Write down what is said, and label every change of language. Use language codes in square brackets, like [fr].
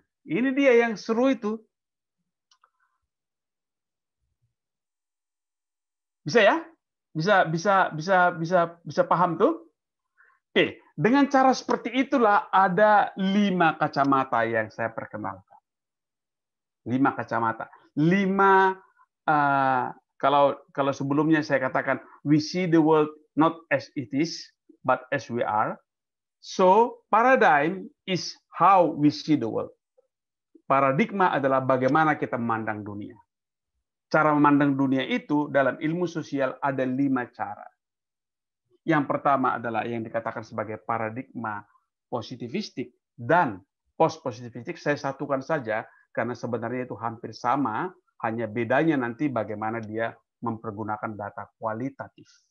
[id] Ini dia yang seru itu. Bisa ya? Bisa paham tuh? Oke, dengan cara seperti itulah ada 5 kacamata yang saya perkenalkan. 5 kacamata. 5 kalau sebelumnya saya katakan [en] we see the world not as it is but as we are. So paradigm is how we see the world. [id] Paradigma adalah bagaimana kita memandang dunia. Cara memandang dunia itu dalam ilmu sosial ada 5 cara. Yang pertama adalah yang dikatakan sebagai paradigma positivistik dan post-positivistik. Saya satukan saja karena sebenarnya itu hampir sama, hanya bedanya nanti bagaimana dia mempergunakan data kualitatif.